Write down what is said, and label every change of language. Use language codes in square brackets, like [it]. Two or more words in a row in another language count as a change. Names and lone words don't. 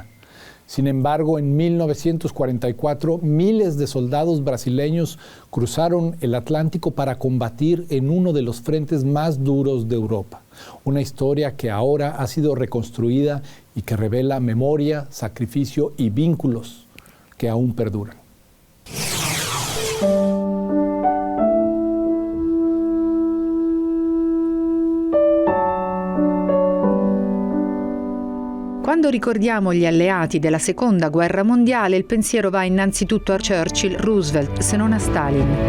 [es] Sin embargo, en 1944, miles de soldados brasileños cruzaron el Atlántico para combatir en uno de los frentes más duros de Europa. Una historia que ahora ha sido reconstruida y que revela memoria, sacrificio y vínculos que aún perduran. [it] Quando ricordiamo gli alleati della Seconda Guerra Mondiale, il pensiero va innanzitutto a Churchill, Roosevelt, se non a Stalin.